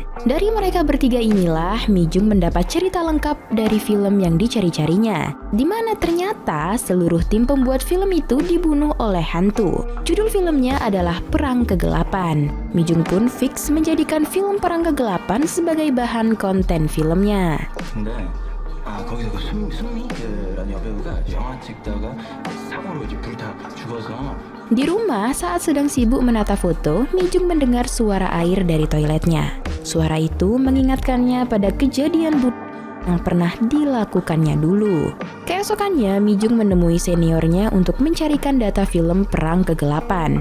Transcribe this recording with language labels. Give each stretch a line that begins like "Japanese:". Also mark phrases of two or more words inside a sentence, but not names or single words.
Indonesian: Dari mereka bertiga inilah Mi Jung mendapat cerita lengkap dari film yang dicari-carinya, di mana ternyata seluruh tim pembuat film itu dibunuh oleh hantu. Judul filmnya adalah Perang Kegelapan. Mi Jung pun fix menjadikan film Perang Kegelapan sebagai bahan konten filmnya.
Korean: 거기서 그 승미라는 여배우가 영화 찍다가 사고로 이제 불타 죽어서.
Indonesian: Di rumah, saat sedang sibuk menata foto, Mi Jung mendengar suara air dari toiletnya. Suara itu mengingatkannya pada kejadian yang pernah dilakukannya dulu. Keesokannya, Mi Jung menemui seniornya untuk mencarikan data film Perang Kegelapan.